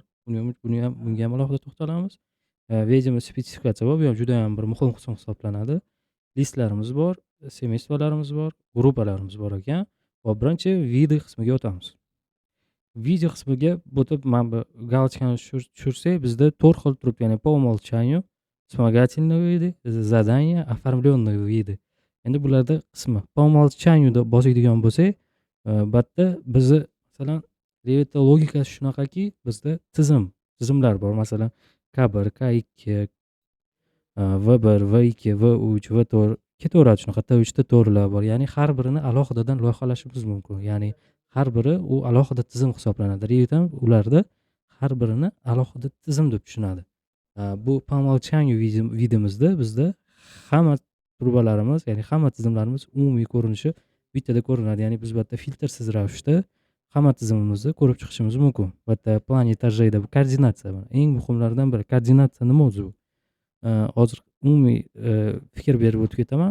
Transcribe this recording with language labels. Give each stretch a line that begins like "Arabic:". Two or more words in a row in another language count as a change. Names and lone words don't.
Uzbek: Bunga ham alohida to'xtalamiz. Vejimiz spetsifikatsiya bor. Bu ham juda ham bir muhim qism hisoblanadi. Listlarimiz bor, semeystvalarimiz bor, gruppalarimiz bor ekan. Hop, birinchi video qismiga o'tamiz. Video qismiga o'tib, mana bu галочкani tushirsak, bizda 4 xil turibdi, ya'ni
Russian: по умолчанию, вспомогательные виды, задания, оформленные виды.
Uzbek: Endi bularda qismi
Russian: по умолчанию
Uzbek: deb bosadigan bo'lsak, bu yerda bizni masalan Revit'da logikasi shunaqaki, bizda tizimlar bor. Masalan, K1, K2, V1, V2, V3, V4 ketaveradi shunaqa T3 ta to'rtlar bor. Ya'ni har birini alohidadan loyihalashimiz mumkin. Ya'ni har biri u alohida tizim hisoblanadi. Revit ham ularda har birini alohida tizim deb tushunadi. Bu
Russian: по умолчанию
Uzbek: vidimizda bizda hamma turbalarimiz, ya'ni hamma tizimlarimiz umumiy ko'rinishi bittada ko'rinadi. Ya'ni biz bu yerda filtrsiz ravishda hamma tizimimizni ko'rib chiqishimiz mumkin. Bu yerda plan etajida bu koordinatsiya. Eng muhimlaridan biri koordinatsiya nima o'zi bu? Hozir umumiy fikr berib o'tib ketaman.